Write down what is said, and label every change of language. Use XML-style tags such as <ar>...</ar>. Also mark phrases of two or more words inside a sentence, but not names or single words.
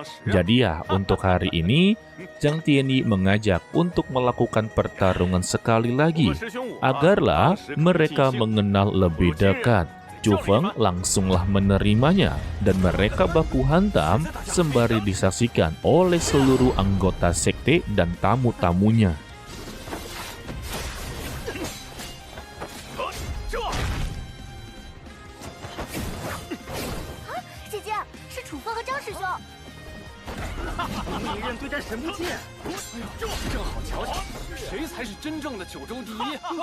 <id>Jadi ya, untuk hari ini, Jiang Tianyi mengajak untuk melakukan pertarungan sekali lagi, agarlah mereka mengenal lebih dekat. Chu Feng langsunglah menerimanya, dan mereka baku hantam sembari disaksikan oleh seluruh anggota sekte dan tamu-tamunya.</id> <zh>一人对战神木剑，哎呦，正好瞧瞧谁才是真正的九州第一。</zh>